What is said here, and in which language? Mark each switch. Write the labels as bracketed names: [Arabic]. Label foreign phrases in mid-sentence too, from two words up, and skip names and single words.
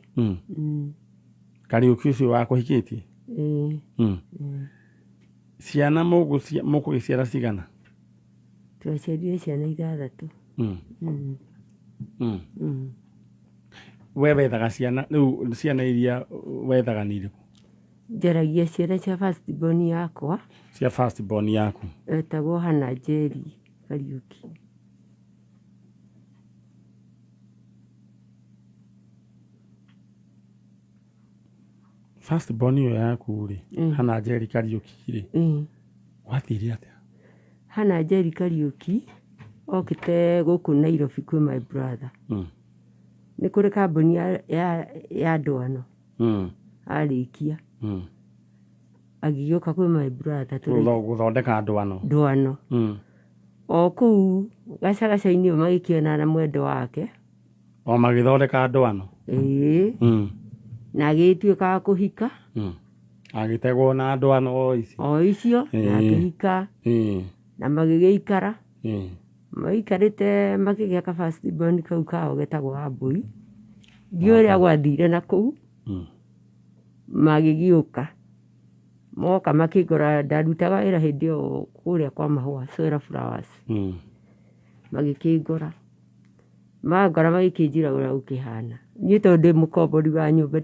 [Kikuyu] Kariuki ucio wakũhikĩtie ciana mũkũgĩciara cigana twaciarire ciana 6 we wethaga ciana rĩu ciana iria wethaga nĩ irĩkũ njaragia ciana cia [English] first born [Kikuyu] yakwa cia [English] first born [Kikuyu] yaku etagwo Man Nyari Kariuki [English] first born [Kikuyu] iyo yaku rĩ Man Nyari Kariuki rĩ wathire atĩa Man Nyari Kariuki okĩte gũkũ Nairobi kwĩ [English] my brother [Kikuyu] nĩ kũrĩ kambuni ya ndwano arĩkia agĩũka kwĩ [English] my brother [Kikuyu] gũthondeka ndwano o kũu gacagaca-inĩ magĩkĩona na mwendwa wake o magĩthondeka ndwano na agĩtuĩka kũhika agĩtegwo na ndwano o icio na akĩhika na magĩgĩikara maikarĩte makĩgĩa ka [English] first born [Kikuyu] kau kao getagwo Wambui ndiũ ũrĩa gwathire na kũu magĩgĩũka moka makĩgũra ndarutaga wĩra hĩndĩ ĩyo kũrĩa kwa mahũa Solar Flowers magĩkĩngora magora magĩkĩnjĩra ũrĩa gũkĩhana niĩ tondũ ndĩ mũkombori wa nyũmba